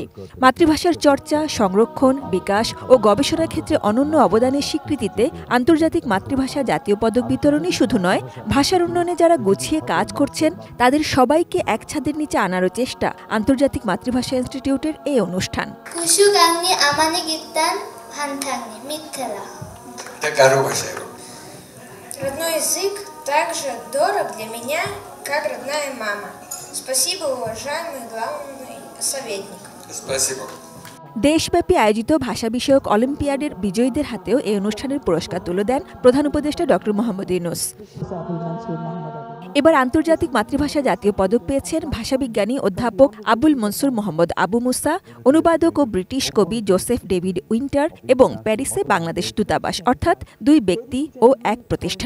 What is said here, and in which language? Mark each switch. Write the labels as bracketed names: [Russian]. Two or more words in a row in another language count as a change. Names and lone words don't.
[Bangla] মাতৃভাষার চর্চা, সংরক্ষণ, বিকাশ ও গবেষণার ক্ষেত্রে অনন্য অবদানের স্বীকৃতিতে আন্তর্জাতিক মাতৃভাষা জাতীয় পদক বিতরণই শুধু নয়, ভাষার উন্নয়নে যারা গুছিয়ে কাজ করছেন তাদের সবাইকে এক ছাদের নিচে আনারও চেষ্টা আন্তর্জাতিক মাতৃভাষা ইনস্টিটিউটের এই অনুষ্ঠান। Хантагни, Миттела. [Russian] Это хорошая. Родной язык так же дорог для меня, как родная мама. Спасибо, уважаемый главный советник. Спасибо. [Bangla] দেশব্যাপী আয়োজিত ভাষা বিষয়ক অলিম্পিয়াডের বিজয়ীদের হাতেও এই অনুষ্ঠানের পুরস্কার তুলে দেন প্রধান উপদেষ্টা ডক্টর মোহাম্মদ ইউনূস। এবার আন্তর্জাতিক মাতৃভাষা জাতীয় পদক পেয়েছেন ভাষাবিজ্ঞানী অধ্যাপক আবুল মনসুর মোহাম্মদ আবু মুসা, অনুবাদক ও ব্রিটিশ কবি জোসেফ ডেভিড উইন্টার এবং প্যারিসে বাংলাদেশ দূতাবাস, অর্থাৎ দুই ব্যক্তি ও এক প্রতিষ্ঠান।